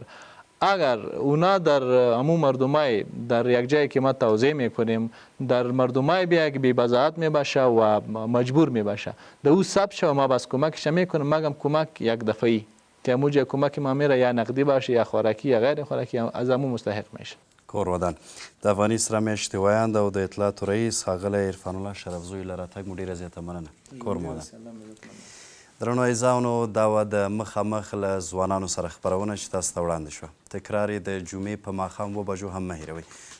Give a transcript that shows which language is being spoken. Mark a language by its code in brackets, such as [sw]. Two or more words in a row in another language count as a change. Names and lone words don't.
[fa] اگر اونا در عموم مردمای در یک جایی که ما توزیع میکنیم در مردمای بیا که بی‌بضاعت می باشه و مجبور می باشه در او ثبت شه و ما بس کمکش میکنیم، مگم کمک یک دفعی که موجه کمک ما میره یا نقدی باشه یا خوراکی یا غیر خوراکی از امو مستحق میشه. [ps] کورودان د افغاني سره میاشتې ویاند او د اطلاعاتو رئیس ښاغلی عرفان الله شرفزوی له راتګ مو ډېره زیاته مننه. کورمودان درنو عزیزانو دا وه د مخامخ له ځوانانو سره خپرونه چې تاسو ته وړاندې شوه. تکرار یې د جمعې په ماښام 2 بجو هم مه هېروئ.